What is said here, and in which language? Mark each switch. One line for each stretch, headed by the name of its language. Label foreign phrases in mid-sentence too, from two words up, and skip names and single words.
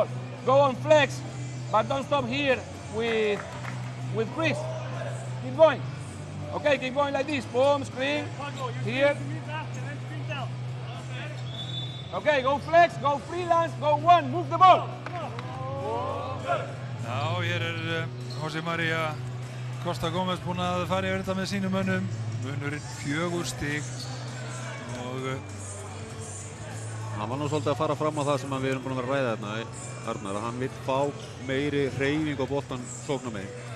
English: Go on flex, but don't stop here with Chris. Keep going. Okay, keep going like this. Boom, screen, here. Okay, go flex, go freelance, go one, move the ball.
Icelandic: Já, hér José María Costa Gómez búinn að fara yfir þetta með sínum mönnum. Munurinn 4 stig og hann var nú svolítið að fara fram á það sem við erum búin að vera að ræða þarna, Arnar, að hann vill fá meiri hreyfing á boltan sóknarmegin.